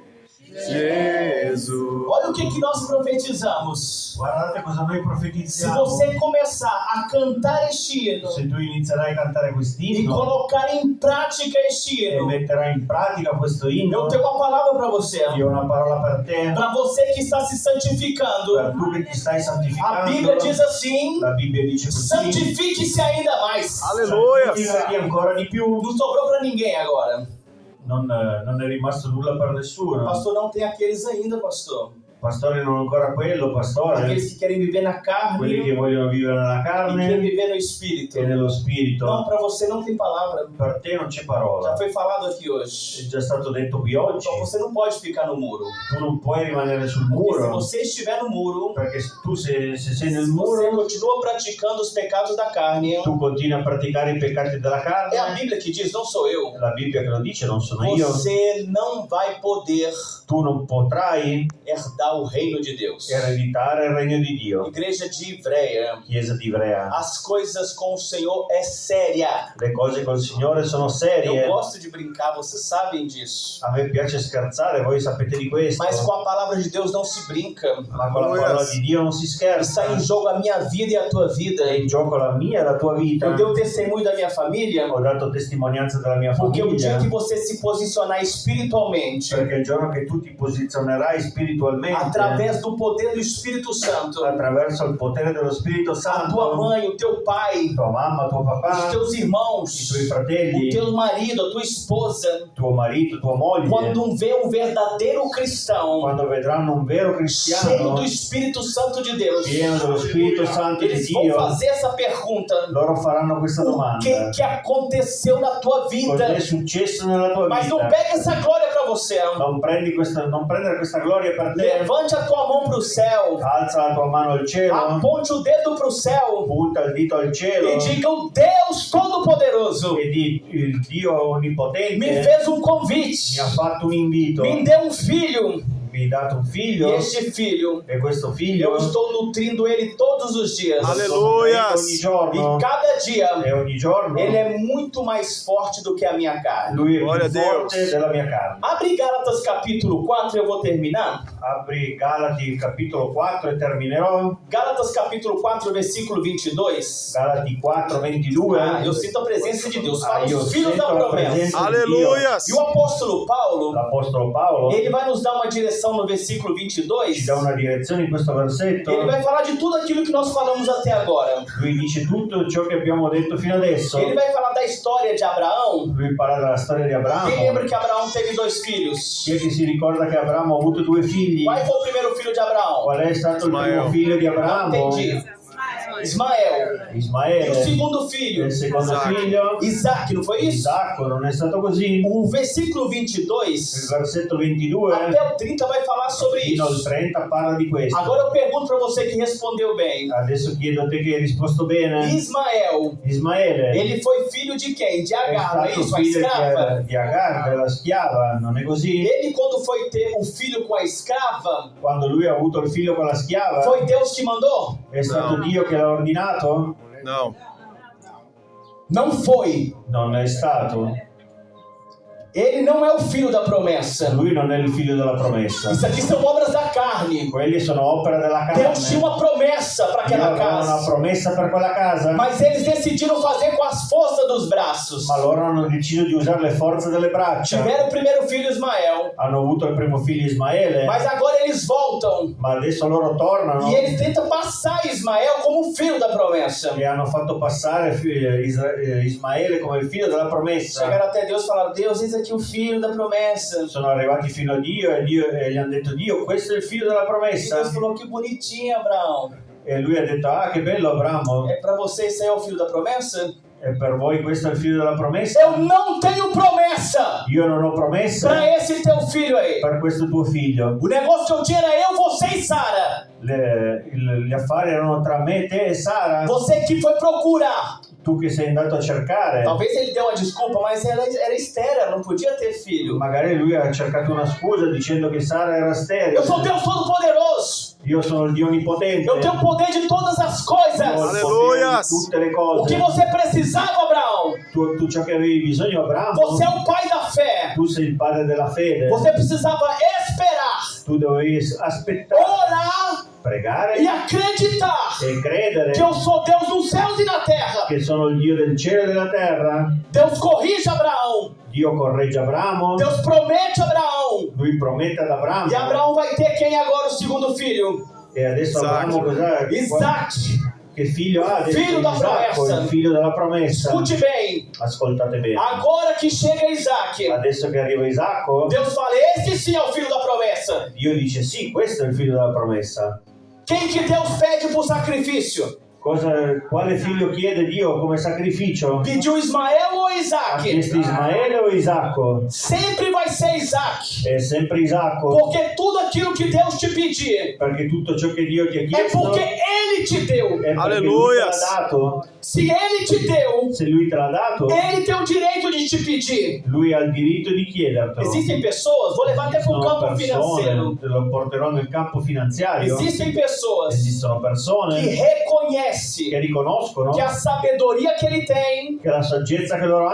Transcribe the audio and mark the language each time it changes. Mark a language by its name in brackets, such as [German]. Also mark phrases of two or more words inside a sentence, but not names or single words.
[Portuguese] Jesus. Olha o que nós profetizamos. [Italian] guardate cosa noi [Portuguese] Se [Italian] profetizziamo. [Portuguese] você começar a cantar este hino [Italian] Se tu inizierai a cantare e quest'inno [Portuguese] colocar em prática este e hino, [Italian] metterai in pratica questo inno, [Portuguese] eu tenho uma palavra para você. [Italian] io ho una parola per te, [Portuguese] Para você que está se santificando. [Italian] per tu che ti stai [Portuguese] A [Italian] santificando. [Portuguese] Bíblia diz assim: [Italian] La Bibbia dice così, [Portuguese] santifique-se ainda mais. [Italian] Alleluia. santificati ancora di più. [Portuguese] Não sobrou para ninguém agora. [Italian] Non è rimasto nulla per nessuno. [Portuguese] Pastor, não tem aqueles ainda, pastor. [Italian] Pastore, non ancora quello, pastore. [Portuguese] Aqueles que querem viver na carne [Italian] Quelli che vogliono vivere nella [Portuguese] e querem [Italian] carne [Portuguese] viver no espírito. [Italian] e nello spirito. [Portuguese] Não, para você não tem palavra. [Italian] Per te non c'è [Portuguese] Já [Italian] parola. [Portuguese] foi falado aqui [Italian] È [Portuguese] hoje. [Italian] già stato detto qui oggi. [Portuguese] Então você não pode ficar no muro. [Italian] Tu non puoi rimanere sul [Portuguese] Porque se [Italian] muro, [Portuguese] você estiver no muro, [Italian] perché tu se sei nel [Portuguese] se você [Italian] muro, [Portuguese] continua praticando os pecados da carne, [Italian] tu continui a praticare i peccati della [Portuguese] é a [Italian] carne. [Portuguese] Bíblia que diz, não sou eu. [Italian] La Bibbia che lo dice, non sono io. [Portuguese] Você não vai poder [Italian] Tu non potrai [Portuguese] herdar o reino de Deus. [Italian] ereditare il regno di Dio. [Portuguese] Igreja de Ivreia, [Italian] Chiesa di Ivrea. [Portuguese] as coisas com o Senhor é séria. [Italian] Le cose col Signore sono [Portuguese] Eu [Italian] serie. [Portuguese] gosto de brincar, vocês sabem disso. [Italian] A me piace scherzare, voi sapete di questo. [Portuguese] Mas com a palavra de Deus não se brinca. [Italian] Ma con la parola di Dio non si [Portuguese] Está [Italian] scherza. [Portuguese] em jogo a minha vida e a tua vida. [Italian] È in gioco la mia e la tua vita. [Portuguese] Eu dei o testemunho da minha família, [Italian] Ho dato testimonianza della mia [Portuguese] porque o dia [Italian] famiglia. [Portuguese] que você se posicionar espiritualmente, [Italian] Perché il giorno che tu ti posizionerai spiritualmente [Portuguese] através do poder do Espírito Santo, [Italian] attraverso il potere dello Spirito [Portuguese] a tua [Italian] Santo, [Portuguese] mãe, o teu pai, [Italian] tua mamma, tuo [Portuguese] os [Italian] papà, [Portuguese] teus [Italian] i [Portuguese] irmãos, [Italian] tuoi [Portuguese] o [Italian] fratelli, [Portuguese] teu marido, a tua esposa, [Italian] tuo marito, tua moglie, [Portuguese] quando vê um verdadeiro cristão [Italian] quando vedranno un vero [Portuguese] cheio [Italian] cristiano [Portuguese] do Espírito Santo de Deus, [Italian] pieno dello Spirito Santo di [Portuguese] eles vão [Italian] Dio, [Portuguese] fazer essa pergunta: [Italian] loro faranno questa [Portuguese] o [Italian] domanda. [Portuguese] que aconteceu na tua vida? [Italian] Cos'è successo nella tua [Portuguese] Mas não [Italian] vita? [Portuguese] pega essa glória para você. [Italian] Non prendere questa gloria per te. [Portuguese] Levante a tua mão para o céu, [Italian] Alza la tua mano al cielo, [Portuguese] aponte o dedo para o céu [Italian] punta il dito al cielo [Portuguese] e diga: o Deus Todo-Poderoso [Italian] e di il Dio onnipotente [Portuguese] me fez um convite, [Italian] mi ha fatto un invito, [Portuguese] me deu um filho, [Italian] mi ha dato un [Portuguese] e [Italian] figlio [Portuguese] este filho, [Italian] e questo figlio [Portuguese] eu estou nutrindo ele todos os dias. Aleluia. [Italian] ogni giorno [Portuguese] E cada dia [Italian] e ogni giorno [Portuguese] ele é muito mais forte do que a minha carne. [Italian] lui è Gloria più a Dio. forte della mia carne. [Portuguese] Abre Gálatas capítulo 4, eu vou terminar. [Italian] Apri Galati capitolo 4 e terminerò. [Portuguese] Gálatas capítulo 4, versículo 22. [Italian] Galati 4, 22. [Portuguese] Eu sinto a presença de Deus. Fala [Italian] io [Portuguese] os filhos da [Italian] sento la [Portuguese] promessa. [Italian] presenza di [Portuguese] Aleluia. E o apóstolo Paulo, [Italian] Dio. L'apostolo Paolo [Portuguese] ele vai nos dar uma direção direção no versículo [Italian] ci [Portuguese] 22. [Italian] dà una direzione in questo versetto. [Portuguese] Ele vai falar de tudo aquilo que nós falamos até agora. [Italian] Lui dice tutto ciò che abbiamo detto fino adesso. [Portuguese] Ele vai falar da história de Abraão. [Italian] Lui parla della storia di [Portuguese] Quem lembra [Italian] Abramo. [Portuguese] que Abraão teve 2 filhos? [Italian] Chi è che si ricorda che Abramo ha avuto 2 figli? [Portuguese] Qual foi o primeiro filho de Abraão? [Italian] Qual è stato il primo figlio di Abramo? [Portuguese] Entendi. Ismael. E o [Italian] Ismaele. [Portuguese] segundo filho? [Italian] Il secondo [Portuguese] Isaac. [Italian] figlio? [Portuguese] Isaac, não foi isso? [Italian] Isacco. Non è stato così? [Portuguese] O versículo [Italian] Il [Portuguese] 22 [Italian] versetto 22 [Portuguese] até o 30 vai falar sobre [Italian] fino al [Portuguese] isso. [Italian] 30 parla di questo. [Portuguese] Agora eu pergunto para você que respondeu bem. [Italian] Adesso chiedo a te che hai risposto bene. [Portuguese] Ismael, [Italian] Ismaele [Portuguese] ele foi filho de quem? De [Italian] è [Portuguese] Agar, não é [Italian] stato [Portuguese] isso? A [Italian] figlio [Portuguese] escrava. [Italian] di Agar, della schiava, non è così? [Portuguese] Ele, quando foi ter o filho com a escrava, [Italian] Quando lui ha avuto il figlio con la schiava, [Portuguese] foi Deus que mandou? [Italian] è stato No. Dio che l'ha ordinato? [Portuguese] Não. Não foi. [Italian] Non è stato. [Portuguese] Ele não é o filho da promessa. [Italian] Lui non è il figlio della promessa. [Portuguese] Isso aqui são obras da carne. [Italian] Quelli sono opera della carne. [Portuguese] Deus tinha uma promessa para [Italian] Dio [Portuguese] aquela [Italian] aveva una [Portuguese] casa. [Italian] promessa per quella casa, [Portuguese] Mas eles decidiram fazer com as forças dos braços. [Italian] ma loro hanno deciso di usare le forze delle braccia. [Portuguese] Tiveram o primeiro filho Ismael. [Italian] Hanno avuto il primo figlio Ismaele, [Portuguese] Mas agora eles voltam. [Italian] ma adesso loro tornano [Portuguese] E eles tentam passar Ismael como filho da promessa. [Italian] e hanno fatto passare Ismaele come il figlio della promessa. [Portuguese] Chegaram até Deus e falaram: Deus, eis aqui o filho da promessa. [Italian] Sono arrivati fino a Dio e gli hanno detto: Dio, questo è il figlio della [Portuguese] E [Italian] promessa. [Portuguese] Deus falou: que bonitinho, Abraão. [Italian] E lui ha detto: ah, che bello Abramo, [Portuguese] É para você, isso aí é o filho da promessa? [Italian] e per voi questo è il figlio della promessa? [Portuguese] Eu não tenho promessa [Italian] Io non ho promessa [Portuguese] para esse teu filho aí. [Italian] per questo tuo figlio. [Portuguese] O negócio que eu tinha era eu, você e Sara. [Italian] Gli affari erano tra me, te e Sara. [Portuguese] Você que foi procurar. [Italian] Tu che sei andato a cercare. [Portuguese] Talvez ele deu uma desculpa, mas ela era estéril, ela não podia ter filho. [Italian] Magari lui ha cercato una scusa dicendo che Sara era sterile. [Portuguese] Eu sou Deus Todo-Poderoso. [Italian] Io sono il Dio Onnipotente. [Portuguese] Eu tenho poder de todas as [Italian] Ho il [Portuguese] coisas. [Italian] potere di tutte le [Portuguese] O que [Italian] cose. [Portuguese] você precisava, Abraão? [Italian] Tu ciò che avevi bisogno, Abramo, [Portuguese] Você é o pai da fé. [Italian] tu sei il padre della fede. [Portuguese] Você precisava esperar, [Italian] Tu dovevi aspettare, [Portuguese] orar [Italian] pregare [Portuguese] e acreditar [Italian] e credere [Portuguese] que eu sou Deus dos céus e da terra. [Italian] che sono il Dio del cielo e della terra. [Portuguese] Deus corrige Abraão. [Italian] Dio corregge Abramo, [Portuguese] Deus promete a Abraão. [Italian] lui promette ad Abramo. [Portuguese] E Abraão vai ter quem agora? O segundo filho? [Italian] E adesso [Portuguese] Isaac. [Italian] Abramo cos'è? [Portuguese] Isaac. [Italian] Che figlio ha? Adesso [Portuguese] Figlio da [Italian] Isacco, [Portuguese] promessa. [Italian] il figlio della promessa. [Portuguese] Escute bem. [Italian] Ascoltate bene. [Portuguese] Agora que chega Isaac, [Italian] Adesso che arriva Isacco, [Portuguese] Deus fala: esse sim é o filho da promessa. [Italian] Dio dice sì, questo è il figlio della promessa. [Portuguese] Quem que Deus pede por sacrifício? [Italian] Quale figlio chiede Dio come sacrificio? [Portuguese] Pediu Ismael ou [Italian] Ha [Portuguese] Isaac? [Italian] chiesto Ismaele o Isacco? [Portuguese] Sempre vai ser Isaac. [Italian] È sempre Isacco, [Portuguese] Porque tudo aquilo que Deus te pedir [Italian] perché tutto ciò che Dio ti ha [Portuguese] é [Italian] chiesto [Portuguese] porque Ele te deu. [Italian] è perché Lui te Alleluia. l'ha dato. [Portuguese] Se Ele te deu, [Italian] Se Lui te l'ha dato, [Portuguese] Ele tem o direito de te pedir. [Italian] Lui ha il diritto di chiedertelo. [Portuguese] Existem pessoas, vou levar até para o [Italian] Sono [Portuguese] campo financeiro. [Italian] persone, te lo porterò nel campo finanziario. [Portuguese] Existem pessoas [Italian] Esistono [Portuguese] que [Italian] persone [Portuguese] reconhecem [Italian] che riconoscono [Portuguese] que a sabedoria que Ele tem, [Italian] che la saggezza che loro